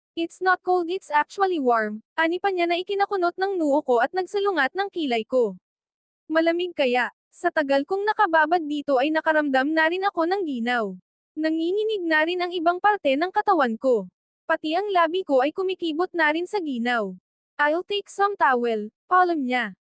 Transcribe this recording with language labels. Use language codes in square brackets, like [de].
[en] It's not cold it's actually warm. [tl] Ani pa niya na ikinakunot ng noo ko at nagsalungat ng kilay ko. Malamig kaya. Sa tagal kong nakababad dito ay nakaramdam na rin ako ng ginaw. Nanginginig na rin ang ibang parte ng katawan ko. Pati ang labi ko ay kumikibot na rin sa ginaw. [en] I'll take some towel, palm niya.